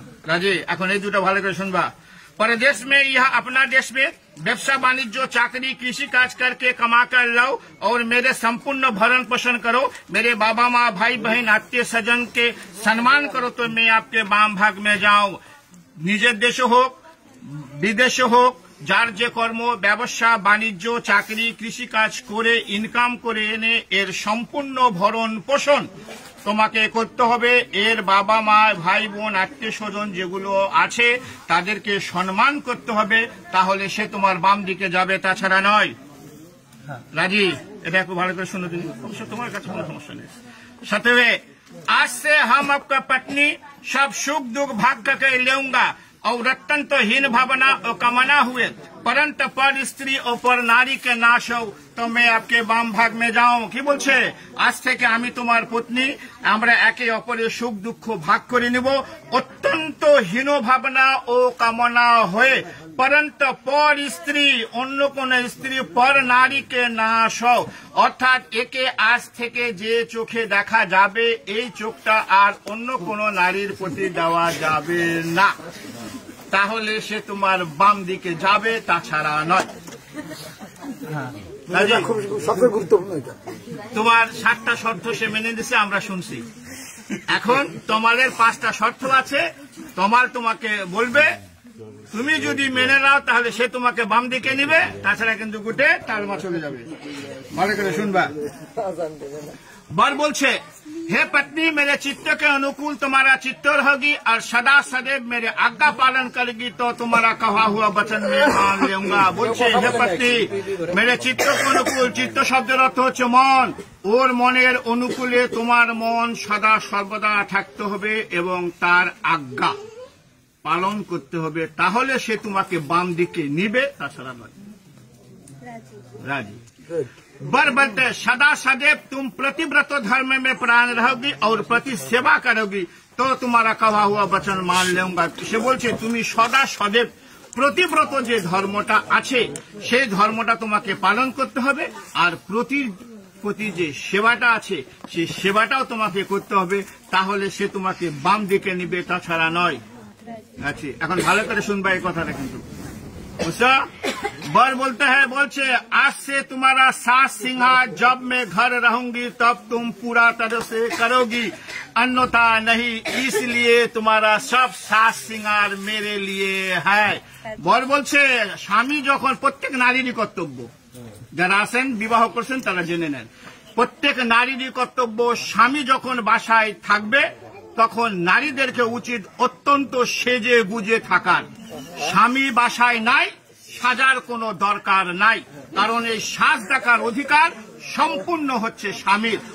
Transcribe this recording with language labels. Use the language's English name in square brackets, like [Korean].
[Bangla] রাজি? এখন এই দুটো ভালো করে শুনবা। [Hindi] परदेश में यह अपना देश में व्यवसाय वाणिज्य चाकरी कृषि काज करके कमा कर लाओ और मेरे संपूर्ण भरण पोषण करो, मेरे बाबा माँ भाई बहन आत्मीय सज्जन के सम्मान करो तो मैं आपके बाम भाग में जाऊं। [Bangla] निजे देश হোক বিদেশ হোক, যার যে কর্ম ব্যবসা বাণিজ্য চাকরি কৃষি কাজ করে ইনকাম করে এনে এর সম্পূর্ণ ভরণ পোষণ তোমাকে করতে হবে। এর বাবা মা ভাই বোন আত্মীয় স্বজন যেগুলো আছে তাদেরকে সম্মান করতে হবে, তাহলে সে তোমার বাম দিকে যাবে, তাছাড়া নয়। রাজি? এটা একটু ভালো করে শুনে দিন, অবশ্য তোমার কাছে কোনো সমস্যা নেই। সাথে, [Hindi] आज से हम आपका पत्नी सब सुख दुख भाग करके लेऊंगा और रत्न तो हीन भावना और कामना हुए, परंतु पर स्त्री और पर नारी के नाश हो तो मैं आपके बाम भाग में जाऊं। [Bangla] কি বলছে? আজ থেকে আমি তোমার পত্নী, আমরা একে অপরের সুখ দুঃখ ভাগ করে নিব, অত্যন্ত হীন ভাবনা ও কামনা হয়ে, [Hindi] परंतु पर स्त्री [Bangla] অন্য কোন স্ত্রী পর নারীকে নাশ হও, অর্থাৎ একে আজ থেকে যে চোখে দেখা যাবে এই চোখটা আর অন্য কোন নারীর প্রতি দেওয়া যাবে না, তাহলে সে তোমার বাম দিকে যাবে, তাছাড়া নয়। সবচেয়ে গুরুত্বপূর্ণ এটা। তোমার 7টা শর্ত সে মেনে দিছে, আমরা শুনছি। এখন তোমাদের 5টা শর্ত আছে, তোমাকে বলবে, তুমি যদি মেনে নাও তাহলে সে তোমাকে বাম দিকে নিবে, তাছাড়া কিন্তু গুটে তালমা চলে যাবে। ভালো করে শুনবা। [Hindi] बर बोलছে, हे पत्नी मेरे चित्त के अनुकूल तुम्हारा चित्त रहेगी और सदा सदैव मेरे आज्ञा पालन करेगी तो तुम्हारा कहा हुआ वचन में मान लूंगा। [Bangla] बोलছে, [Hindi] हे पत्नी मेरे चित्त के अनुकूल, [Bangla] चित्त শব্দের অর্থ হচ্ছে মন, ওর মনের অনুকূলে তোমার মন সদা সর্বদা থাকতে হবে এবং তার আজ্ঞা পালন করতে হবে, তাহলে সে তোমাকে বাম দিকে নিবে, তাছাড়া নয়। রাজি? [Hindi] बर बोलते, सदा सदैव तुम प्रतिव्रत धर्म में प्राण रहोगी और प्रति सेवा करोगी तो तुम्हारा कहा हुआ वचन मान लूंगा। [Bangla] সে বলছে তুমি সদা সदैव প্রতিব্রত যে ধর্মটা আছে সেই ধর্মটা তোমাকে পালন করতে হবে, আর প্রতি যে সেবাটা আছে সেই সেবাটাও তোমাকে করতে হবে, তাহলে সে তোমাকে বাম দিকে নিবে, তাছাড়া নয়। আচ্ছা, এখন ভালো করে শুনবা এই কথাটা কিন্তু। বুঝছো? [Hindi] बर बोलते हैं, बोलছে, आज से तुम्हारा सास सिंहार जब मैं घर रहूंगी तब तुम पूरा तरह से करोगी, अन्यथा नहीं, इसलिए तुम्हारा सब सास सिंगार मेरे लिए है। [Bangla] बर বলছে, স্বামী যখন, প্রত্যেক নারীরই কর্তব্য, যারা আছেন বিবাহ করছেন তারা জেনে নেন, প্রত্যেক নারীরই কর্তব্য, স্বামী যখন বাসায় থাকবে তখন নারীদেরকে উচিত অত্যন্ত সেজে গুজে থাকার। স্বামী বাসায় নাই, সাজার কোনো দরকার নাই, কারণ এই সাজ দেখার অধিকার সম্পূর্ণ হচ্ছে স্বামীর।